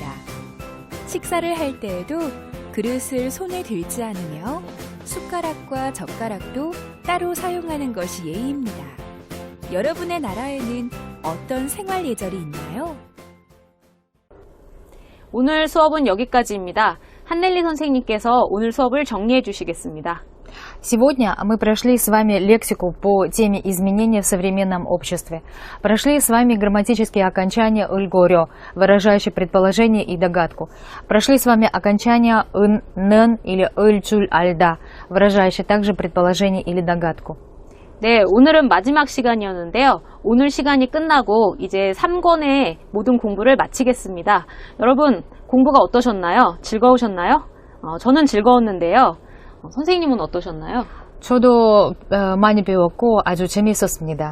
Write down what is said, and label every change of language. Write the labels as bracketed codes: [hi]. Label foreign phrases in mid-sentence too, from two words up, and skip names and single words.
[ko] 식사를 할 때에도 그릇을 손에 들지 않으며 숟가락과 젓가락도 따로 사용하는 것이 예의입니다. 여러분의 나라에는 어떤 생활 예절이 있나요? 오늘 수업은 여기까지입니다. 한넬리 선생님께서 오늘 수업을 정리해 주시겠습니다. [ru] Сегодня мы прошли с вами лексику по теме изменения в современном обществе. Прошли с вами грамматические окончания «ыль-горё», выражающие предположение и догадку. Прошли с вами окончания «ын», «нэн» или «ыль-чуль-альда», выражающие также предположение или догадку. [ko] 네, 오늘은 마지막 시간이었는데요. 오늘 시간이 끝나고 이제 3권의 모든 공부를 마치겠습니다. 여러분, 공부가 어떠셨나요? 즐거우셨나요? 저는 즐거웠는데요. 선생님은 어떠셨나요? 저도 많이 배웠고 아주 재미있었습니다.